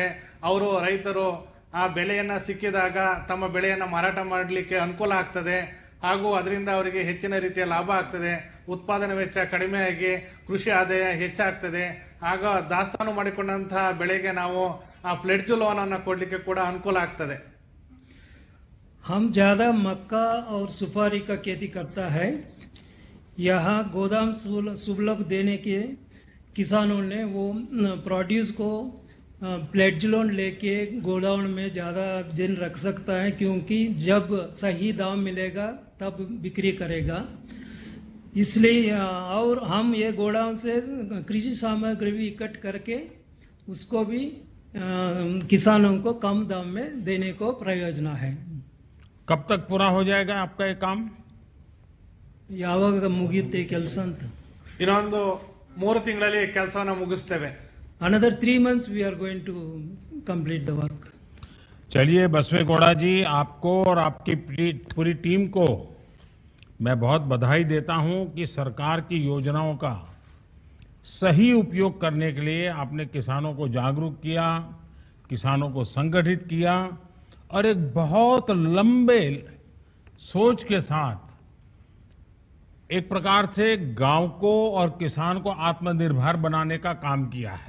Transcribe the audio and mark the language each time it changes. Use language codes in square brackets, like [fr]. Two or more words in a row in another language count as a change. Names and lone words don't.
[kn] ಅವರು ರೈತರು ಆ ಬೆಳೆಯನ್ನ ಸಿಕ್ಕಿದಾಗ ತಮ್ಮ ಬೆಳೆಯನ್ನ ಮಾರಾಟ ಮಾಡಲಿಕ್ಕೆ ಅನುಕೂಲ ಆಗ್ತದೆ. ಹಾಗೂ ಅದರಿಂದ ಅವರಿಗೆ ಹೆಚ್ಚಿನ ರೀತಿಯ ಲಾಭ ಆಗ್ತದೆ. ಉತ್ಪಾದನಾ ವೆಚ್ಚ ಕಡಿಮೆಯಾಗಿ ಕೃಷಿ ಆದಾಯ ಹೆಚ್ಚಾಗ್ತದೆ. ಆಗ ದಾಸ್ತಾನು ಮಾಡಿಕೊಂಡಂತಹ ಬೆಳೆಗೆ ನಾವು ಆ [en] pledge loan [kn] ಅನ್ನು ಕೊಡಲಿಕ್ಕೆ ಕೂಡ ಅನುಕೂಲ ಆಗ್ತದೆ. [hi] हम ज़्यादा मक्का और सुपारी का खेती करता है। यहाँ गोदाम सुलभ देने के किसानों ने वो प्रोड्यूस को [en] pledge loan [hi] लेके गोडाउन में ज़्यादा दिन रख सकता है, क्योंकि जब सही दाम मिलेगा तब बिक्री करेगा। इसलिए और हम ये गोडाउन से कृषि सामग्री भी इकट्ठ करके उसको भी किसानों को कम दाम में देने को प्रयोजना है। कब तक पूरा हो जाएगा आपका ये काम? [kn] ಯಾವಾಗ ಮುಗಿಯುತ್ತೆ ಕೆಲಸ ಅಂತ? ಇನ್ನೊಂದು 3 ತಿಂಗಳಲ್ಲಿ ಕೆಲಸವನ್ನು ಮುಗಿಸ್ತೇವೆ. [en] Another 3 months we are going to complete the work. [hi] चलिए बसवे गौड़ा जी, आपको और आपकी पूरी टीम को मैं बहुत बधाई देता हूं कि सरकार की योजनाओं का सही उपयोग करने के लिए आपने किसानों को जागरूक किया, किसानों को संगठित किया और एक बहुत लंबे सोच के साथ एक प्रकार से गांव को और किसान को आत्मनिर्भर बनाने का काम किया है।